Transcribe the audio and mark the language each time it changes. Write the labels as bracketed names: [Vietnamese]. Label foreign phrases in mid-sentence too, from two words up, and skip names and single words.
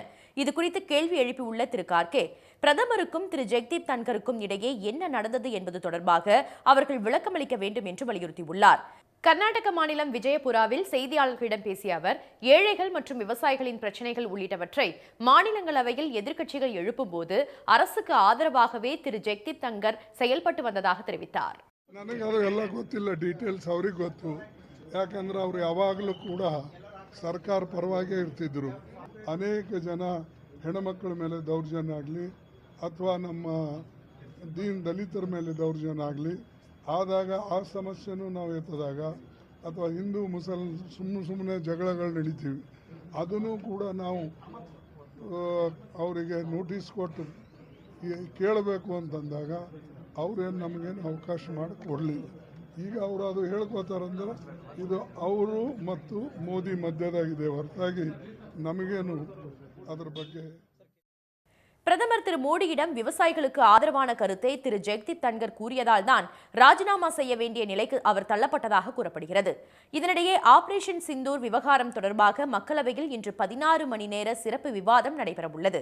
[Tamil] இதுகுறித்து கேள்வி எழுப்பியுள்ள திரு கார்கே, பிரதமருக்கும் திரு ஜெக்தீப் தன்கருக்கும் இடையே என்ன நடந்தது என்பது தொடர்பாக அவர்கள் விளக்கமளிக்க வேண்டும் என்று வலியுறுத்தியுள்ளார். கர்நாடக மாநிலம் விஜயபுராவில் செய்தியாளர்களிடம் பேசிய அவர், ஏழைகள் மற்றும் விவசாயிகளின் பிரச்சனைகள் உள்ளிட்டவற்றை மாநிலங்களவையில் எதிர்க்கட்சிகள் எழுப்பும் போது அரசுக்கு ஆதரவாகவே திரு ஜெக்தீப் தன்கர் செயல்பட்டு வந்ததாக தெரிவித்தார். [Kannada] ನನಗೆ ಅದು ಎಲ್ಲ ಗೊತ್ತಿಲ್ಲ, ಡೀಟೇಲ್ಸ್ ಅವ್ರಿಗೆ ಗೊತ್ತು. ಯಾಕಂದ್ರೆ ಅವರು ಯಾವಾಗಲೂ ಕೂಡ ಸರ್ಕಾರ ಪರವಾಗಿ ಇರ್ತಿದ್ರು. ಅನೇಕ ಜನ ಹೆಣ್ಮಕ್ಳ ಮೇಲೆ ದೌರ್ಜನ್ಯ ಆಗಲಿ ಅಥವಾ ನಮ್ಮ ದಲಿತರ ಮೇಲೆ ದೌರ್ಜನ್ಯ ಆಗಲಿ ಆದಾಗ ಆ ಸಮಸ್ಯೆನೂ ನಾವು ಎತ್ತದಾಗ ಅಥವಾ ಹಿಂದೂ ಸುಮ್ಮನೆ ಜಗಳಗಳು ನಡೀತೀವಿ, ಅದನ್ನು ಕೂಡ ನಾವು ಅವರಿಗೆ ನೋಟಿಸ್ ಕೊಟ್ಟು ಕೇಳಬೇಕು ಅಂತಂದಾಗ ಅವ್ರೇನು ನಮಗೇನು ಅವಕಾಶ ಮಾಡಿಕೊಡಲಿಲ್ಲ. ಈಗ ಅವರು ಅದು ಹೇಳ್ಕೋತಾರಂದ್ರೆ ಇದು ಅವರು ಮತ್ತು ಮೋದಿ ಮಧ್ಯದಾಗಿದೆ ಹೊರತಾಗಿ ನಮಗೇನು ಅದರ ಬಗ್ಗೆ. [Tamil] பிரதமர் திரு மோடியிடம் விவசாயிகளுக்கு ஆதரவான கருத்தை திரு ஜெக்தீப் தன்கர் கூறியதால் தான் ராஜினாமா செய்ய வேண்டிய நிலைக்கு அவர் தள்ளப்பட்டதாக கூறப்படுகிறது. இதனிடையே ஆபரேஷன் சிந்தூர் விவகாரம் தொடர்பாக மக்களவையில் இன்று 16 மணி நேர சிறப்பு விவாதம் நடைபெறவுள்ளது.